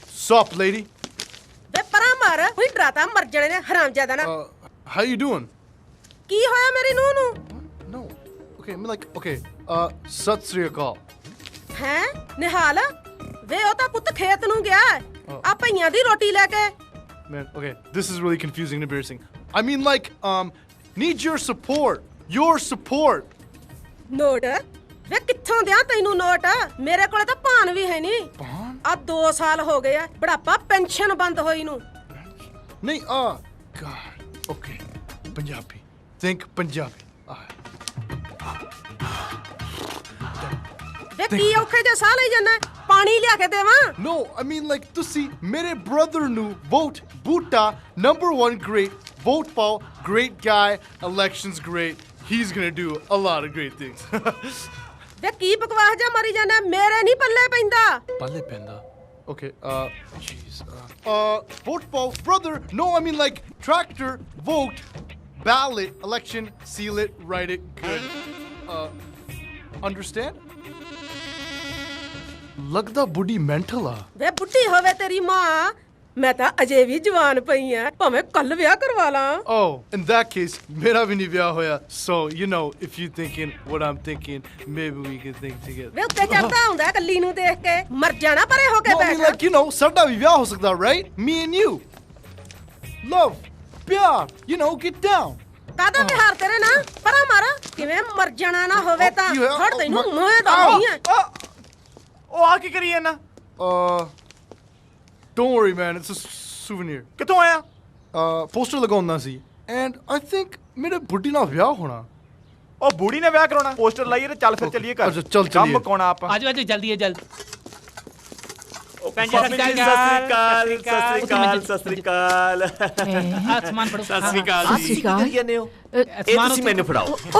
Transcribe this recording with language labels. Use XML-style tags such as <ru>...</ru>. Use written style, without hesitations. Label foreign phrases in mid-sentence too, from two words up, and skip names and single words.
<en>Sup, lady?</en> <pa>ਵੇ ਪਰਾਂ ਮਾਰ ਕੋਈ ਡਰਾਤਾ ਮਰ ਜਾਣੇ ਨੇ ਹਰਾਮਜ਼ਾਦਾ ਨਾ</pa> <en>How you doing?</en> <pa>ਕੀ ਹੋਇਆ ਮੇਰੀ ਨੂੰਹ ਨੂੰ</pa> <en>Okay, I'm like,</en> <pa>okay, ਸਤਿ ਸ੍ਰੀ ਅਕਾਲ। ਹੈ ਨਿਹਾਲ ਵੇ ਉਹ ਤਾਂ ਪੁੱਤ ਖੇਤ ਨੂੰ ਗਿਆ ਆ ਭਈਆਂ ਦੀ ਰੋਟੀ ਲੈ ਕੇ</pa> <en>Man, okay, this is really confusing and embarrassing. I mean, like, need your support. Your support.</en> <pa>ਨੋਟ ਵੇ ਕਿੱਥੋਂ ਦਿਆਂ ਤੈਨੂੰ ਨੋਟ ਮੇਰੇ ਕੋਲੇ ਤਾਂ ਭਾਨ ਵੀ ਹੈ ਨਹੀਂ ਆ 2 ਸਾਲ ਹੋ ਗਏ ਆ ਬੁਢਾਪਾ ਪੈਨਸ਼ਨ ਬੰਦ ਹੋਈ ਨੂੰ</pa> <en>ਨਹੀਂ God. Okay, Punjabi. Think Punjabi.</en> <pa>ਵੇ ਕੀ ਔਖੇ ਜੇ ਸਾਹ ਲਈ ਜਾਂਦਾ ਪਾਣੀ ਲਿਆ ਕੇ ਦੇਵਾਂ</pa> <en>No, I mean, like,</en> <pa>ਤੁਸੀਂ ਮੇਰੇ</pa> <en>brother ਨੂੰ vote Bhutta #1 great vote ਪਾਓ great guy elections great he's gonna do a lot of great things.</en> <pa>ਵੇ ਕੀ ਬਕਵਾਸ ਜਾ ਮਾਰੀ ਜਾਂਦਾ ਮੇਰੇ ਨਹੀਂ ਪੱਲੇ ਪੈਂਦਾ ਪੱਲੇ ਪੈਂਦਾ</pa> <en>Okay, jeez. Vote Paul, brother. No, I mean like tractor, vote, ballot, election, seal it, write it, good. Understand?</en> <pa>ਲੱਗਦਾ ਬੁੱਢੀ ਮੈਂਟਲ ਆ ਵੇ ਬੁੱਢੀ ਹੋਵੇ ਤੇਰੀ ਮਾਂ ਮੈਂ ਤਾਂ ਅਜੇ ਵੀ ਜਵਾਨ ਪਈ ਆ ਭਾਵੇਂ ਕੱਲ ਵਿਆਹ ਕਰਵਾ ਲਾਂ</pa> <en>Oh, in that case,</en> <pa>ਮੇਰਾ ਵੀ ਨਹੀਂ ਵਿਆਹ ਹੋਇਆ.</pa> <en>So, you know, if you thinking what I'm thinking, maybe we can think together.</en> <pa>ਵੇ ਉੱਤੇ ਚੜਦਾ ਹੁੰਦਾ ਕੱਲੀ ਨੂੰ ਦੇਖ ਕੇ ਮਰ ਜਾਣਾ ਪਰੇ ਹੋ ਕੇ</pa> <en>No, I mean, like, you know,</en> <pa>ਸਾਡਾ ਵੀ ਵਿਆਹ ਹੋ ਸਕਦਾ,</pa> <en>right? Me and you. Love, ਪਿਆਰ, you know, get down.</en> <pa>ਕਾਹਦਾ ਪਿਆਰ ਤੇਰੇ ਨਾਲ ਪਰਾਂ ਮਾਰ ਕਿਵੇਂ ਮਰ ਜਾਣਾ ਨਾ ਹੋਵੇ ਤਾਂ ਹੜ ਤੈਨੂੰ ਮੋਹ ਦਾ ਨਹੀਂ ਆ ਉਹ ਆ ਕੀ ਕਰੀ ਜਾਂਦਾ</pa> <en>Don't worry, man. It's a souvenir.</en> <pa>ਕਿੱਥੋਂ ਆਇਆ ਪੋਸਟਰ ਲਗਾਉਣਾ ਸੀ</pa> <en>and I think</en> <pa>ਮੇਰੇ ਬੁੱਢੀ ਨਾਲ ਵਿਆਹ ਹੋਣਾ ਉਹ ਬੁੜੀ ਨੇ ਵਿਆਹ ਕਰਾਉਣਾ ਪੋਸਟਰ ਲਾਈਏ ਤੇ ਚੱਲ ਫਿਰ ਚੱਲੀਏ ਘਰ ਅੱਛਾ ਚੱਲ ਕੰਮ ਕੋਣਾ ਆਪਾਂ ਆਜੋ ਆਜੋ ਜਲਦੀ ਹੈ ਜਲਦ ਸਤਿ ਸ੍ਰੀ ਅਕਾਲ ਸਤਿ ਸ੍ਰੀ ਅਕਾਲ ਆਸਮਾਨ ਫੜੋ ਸਤਿ ਸ੍ਰੀ ਅਕਾਲ ਜੀ ਕੀ ਕਰੀ ਜਾਂਦੇ ਹੋ ਇਹ ਤੁਸੀਂ ਮੈਨੂੰ ਫੜਾਓ</pa>